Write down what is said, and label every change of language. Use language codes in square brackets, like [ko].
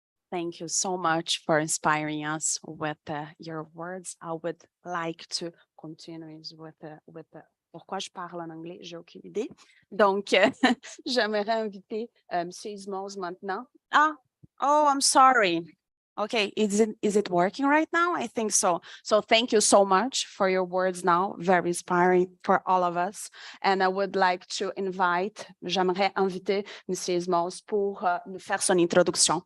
[en] Thank you so much for inspiring us with your words. I would like to continue with [fr] pourquoi je parle en anglais, j'ai aucune idée. Donc, j'aimerais inviter M. Ismos maintenant. [en] Oh, I'm sorry. Okay, is it working right now? I think so. So thank you so much for your words now, very inspiring for all of us. And I would like to [fr] j'aimerais inviter M. Ismos pour nous faire son introduction.